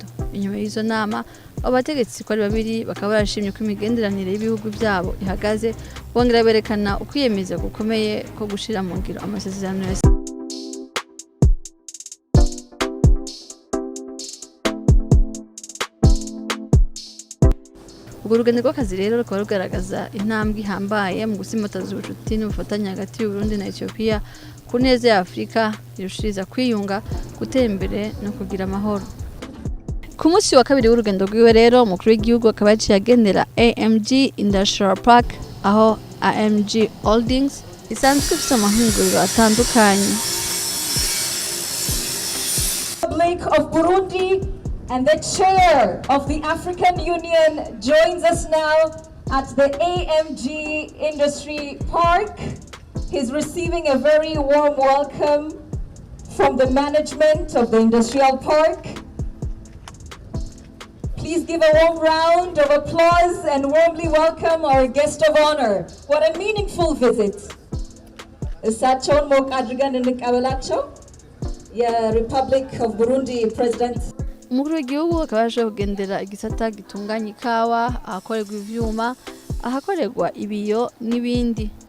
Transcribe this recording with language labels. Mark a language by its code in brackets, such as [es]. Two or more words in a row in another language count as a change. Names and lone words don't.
[rn] Inyuma y'izo nama abategetsi ko ari babiri bakaba barashimye ko imigenderanire y'ibihugu byabo ihagaze, bongera berekana ukwiyemeza gukomeye ko gushira mu ngiro amasezerano ya Urwo rugendo rw'akazi rero rukaba rugaragaza intambwe ihambaye mu gusimbataza ubucuti n'ubufatanye hagati y'u Burundi na Ethiopia ku neza ya Afrika, irushiriza kwiyunga, gutera imbere no kugira amahoro. Ku munsi wa kabiri w'urugendo rwiwe rero umukuru w'igihugu akaba yaciye agendera AMG Industrial Park, aho AMG Holdings isanzwe ifite amahinguriro atandukanye. [en] Republic of Burundi and the chair of the African Union joins us now at the AMG Industry Park. He's receiving a very warm welcome from the management of the industrial park. Please give a warm round of applause and warmly welcome our guest of honor. What a meaningful visit. [am] እሳቸውን ሞቅ አድርገን እንቀበላቸው። የሪፐብሊክ ኦፍ ቡሩንዲ ፕሬዚደንት [rn] Umukuru w'igihugu akaba yaje kugendera igisata gitunganya ikawa, ahakorerwa ivyuma, ahakorerwa ibiyo n'ibindi.